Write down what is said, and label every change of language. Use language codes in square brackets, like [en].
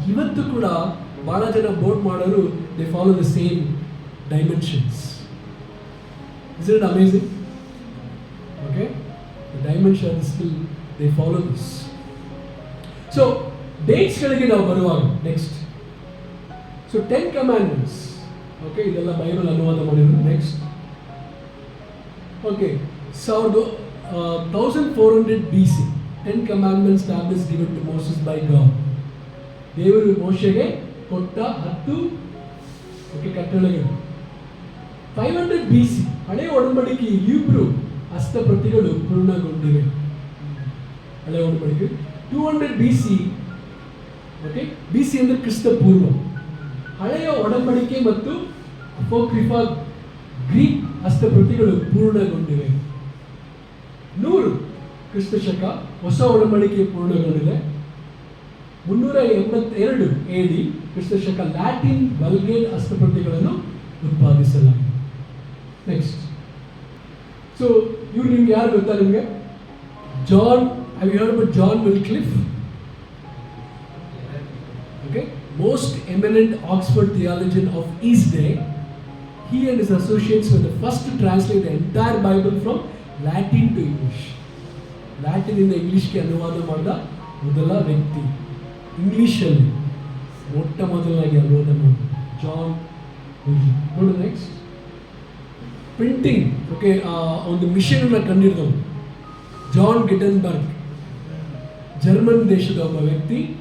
[kn] ಇವತ್ತು ಕೂಡ ಬಹಳ ಜನ ಬೋಟ್ ಮಾಡೋರು [en] They follow the same dimensions. Is it amazing? Okay, the dimensions still they follow this. [kn] So ಡೇಟ್ಸ್ಗಳಿಗೆ ನಾವು ಬರುವಾಗ ನೆಕ್ಸ್ಟ್, ಸೊ 10 ಕಮಾಂಡ್ಮೆಂಟ್ಸ್. ಓಕೆ, ಇದೆಲ್ಲ ಬೈಬಲ್ ಅನುವಾದ ಮಾಡಿದ್ರು. Next [en] Okay 1400 BC 10 commandments tablets given to Moses by God. [kn] ದೇವರು ಮೋಶೆಗೆ ಕೊಟ್ಟ 10 ಕಟ್ಟಳೆಗಳು. 500 BC ಹಳೆಯ ಒಡಂಬಡಿಕೆ ಇಬ್ರು ಹಸ್ತಪ್ರತಿಗಳು ಪೂರ್ಣಗೊಂಡಿವೆ. ಹಳೆಯ ಒಡಂಬಡಿಕೆ 200 BC BC ಅಂದ್ರೆ ಕ್ರಿಸ್ತ ಪೂರ್ವ. ಹಳೆಯ ಒಡಂಬಡಿಕೆ ಮತ್ತು ಅಪೋಕ್ರಿಫಾ ಗ್ರೀಕ್ ಹಸ್ತಪ್ರತಿಗಳು ಪೂರ್ಣಗೊಂಡಿವೆ. 100 ಕ್ರಿಸ್ತ ಶಕ ಹೊಸ ಒಡಂಬಡಿಕೆ ಪೂರ್ಣಗೊಂಡಿದೆ. 382 AD ಕ್ರಿಸ್ತ ಶಕ ಲ್ಯಾಟಿನ್ ವಲ್ಗೇಟ್ ಹಸ್ತಪ್ರತಿಗಳನ್ನು ಉತ್ಪಾದಿಸಲಾಗಿದೆ. ನೆಕ್ಸ್ಟ್, ಸೊ ಇವ್ರು ನಿಮ್ಗೆ ಯಾರು ಗೊತ್ತಾ? [en] ನಿಮಗೆ John, have you heard about John Wycliffe? Most eminent Oxford theologian of his day. He and his associates were the first to translate the entire Bible from Latin to English. [kn] Latin ಇಂದ ಇಂಗ್ಲಿಷ್ಗೆ ಅನುವಾದ ಮಾಡಿದ ಮೊದಲ ವ್ಯಕ್ತಿ. ಇಂಗ್ಲಿಷಲ್ಲಿ ಮೊಟ್ಟ ಮೊದಲಾಗಿ ಅನುವಾದ ಮಾಡಿದ ಜಾನ್ ವಿಲ್ಕ್ಲಿಫ್. ನೋಡು ನೆಕ್ಸ್ಟ್, ಪ್ರಿಂಟಿಂಗ್ ಒಂದು ಮಿಷನ್ ಅನ್ನ ಕಂಡಿಡಿದವನು ಜಾನ್ ಗಿಟನ್ಬರ್ಗ್, ಜರ್ಮನ್ ದೇಶದ ಒಬ್ಬ ವ್ಯಕ್ತಿ.